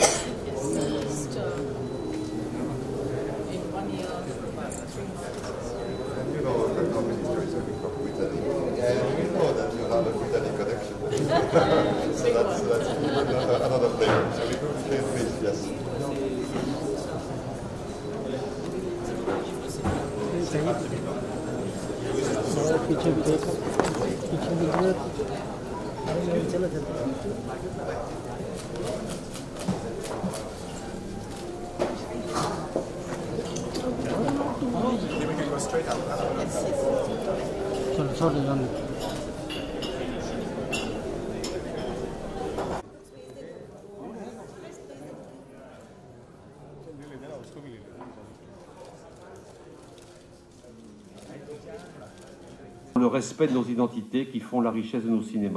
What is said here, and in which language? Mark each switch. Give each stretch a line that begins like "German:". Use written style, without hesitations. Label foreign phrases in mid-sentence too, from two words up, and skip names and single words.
English: It's just in 1 year, 3 months. You know, the company is coming from Brittany, and you know that you have a Brittany connection. So that's another flavor. So we go to please, yes.
Hindi: पीछे भी देखो, पीछे भी चलो चलो चलो छोड़ जाने
French: le respect de nos identités qui font la richesse de nos cinémas.